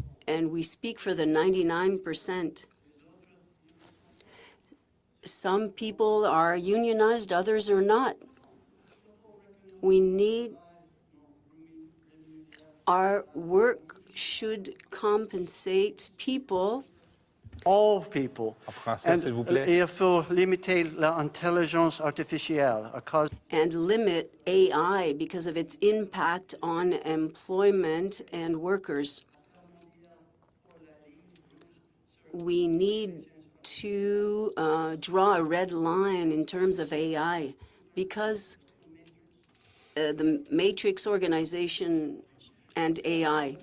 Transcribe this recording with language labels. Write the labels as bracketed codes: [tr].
[en] And we speak for the 99%. Some people are unionized, others are not. We need our work should compensate people. All people. [fr] En français, s'il vous plaît. Il faut limiter l'intelligence artificielle. [en] And limit AI because of its impact on employment and workers. We need to draw a red line in terms of AI because the matrix organization and AI.